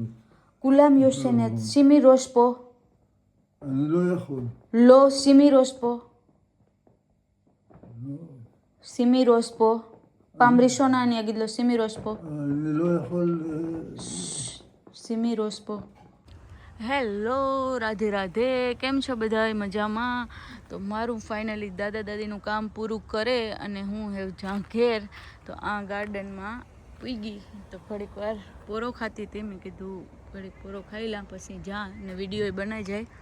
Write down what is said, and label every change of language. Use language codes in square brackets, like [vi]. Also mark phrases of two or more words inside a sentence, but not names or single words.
[he] כולם יושנת, שימי ראש פה. אני לא יכול. לא, שימי ראש פה. שימי ראש פה. פעם ראשונה אני אגיד לו, שימי ראש פה. אני לא יכול... שימי ראש פה. [gu] હેલો, રાધે રાધે. કેમ છો બધાય મજામાં? તો મારું ફાઇનલી દાદા દાદીનું કામ પૂરું કરે અને હું હેવ જ્યાં ઘેર તો આ ગાર્ડનમાં પૂગી. તો ઘડીક વાર પોરો ખાતી હતી, મેં કીધું ઘડીક પોરો ખાઈ લા પછી જા ને વિડીયો બનાવી જાય.